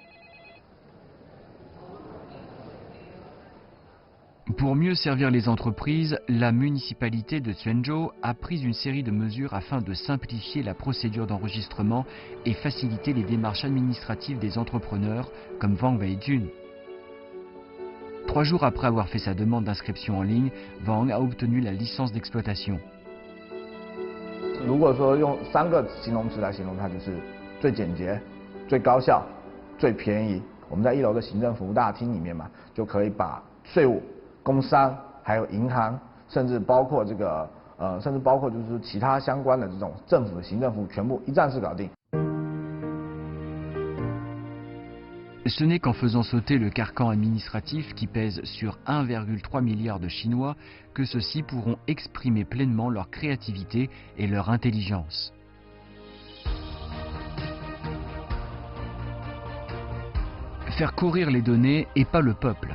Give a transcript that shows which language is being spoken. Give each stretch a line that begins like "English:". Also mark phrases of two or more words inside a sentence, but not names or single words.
French: Pour mieux servir les entreprises, la municipalité de Zhengzhou a pris une série de mesures afin de simplifier la procédure d'enregistrement et faciliter les démarches administratives des entrepreneurs comme Wang Weijun. 3 jours après avoir fait sa demande d'inscription en ligne, Wang a obtenu la licence d'exploitation.
Chinese: 如果说用3个形容词来形容它，就是最简洁、最高效、最便宜。我们在1楼的行政服务大厅里面嘛，就可以把税务、工商还有银行，甚至包括就是其他相关的这种政府的行政服务，全部一站式搞定。
French: Ce n'est qu'en faisant sauter le carcan administratif qui pèse sur 1,3 milliard de Chinois que ceux-ci pourront exprimer pleinement leur créativité et leur intelligence. Faire courir les données et pas le peuple.